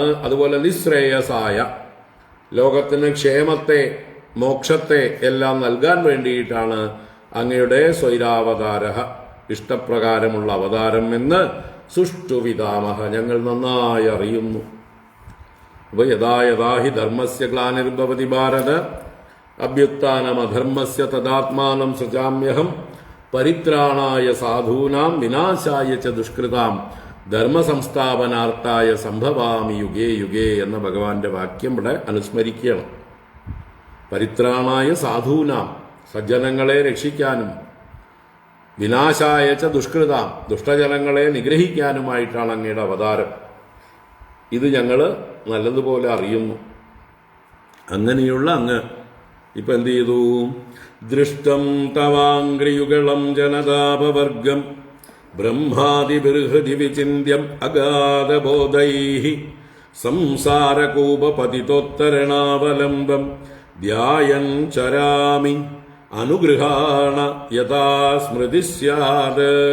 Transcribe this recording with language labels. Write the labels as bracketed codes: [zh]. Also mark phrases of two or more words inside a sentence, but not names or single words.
[ml] അതുപോലെ നിശ്രേയസായ, ലോകത്തിന് ക്ഷേമത്തെ, മോക്ഷത്തെ എല്ലാം നൽകാൻ വേണ്ടിയിട്ടാണ് അങ്ങയുടെ സ്വൈരാവതാര, ഇഷ്ടപ്രകാരമുള്ള അവതാരം എന്ന് സുഷ്ടുവിധാമഹ, ഞങ്ങൾ നന്നായി അറിയുന്നു. [sa] അപ്പൊ യഥാ യഥാ ഹി ധർമ്മസ്യ ഗ്ലാനിർഭവതി ഭാരത അഭ്യുത്ഥാനമധർമ്മസ്യ തദാത്മാനം സൃജാമ്യഹം പരിത്രാണായ സാധൂനാം വിനാശായ ച ദുഷ്കൃതാം ധർമ്മസംസ്ഥാപനാർത്ഥായ സംഭവാമി യുഗേ യുഗേ [ml] എന്ന ഭഗവാന്റെ വാക്യം ഇവിടെ അനുസ്മരിക്കണം. [sa] പരിത്രാണായ സാധൂനാം, [ml] സജ്ജനങ്ങളെ രക്ഷിക്കാനും, [sa] വിനാശായ ച ദുഷ്കൃതാം, [ml] ദുഷ്ടജനങ്ങളെ നിഗ്രഹിക്കാനുമായിട്ടാണ് അങ്ങയുടെ അവതാരം. ഇത് ഞങ്ങൾ നല്ലതുപോലെ അറിയുന്നു. അങ്ങനെയുള്ള അങ്ങ് ഇപ്പൊ എന്ത് ചെയ്തു? [sa] ദൃഷ്ടം തവാംഗ്രിയുഗളം ജനതാപവർഗം ബ്രഹ്മാദിബിർഹൃദി വിചിന്യം അഗാധബോധൈഃ സംസാരകൂപപതിതോത്തരണാവലംബം ധ്യായൻ ചരാമി അനുഗൃഹാണ യഥാ സ്മൃതി സ്യാത്.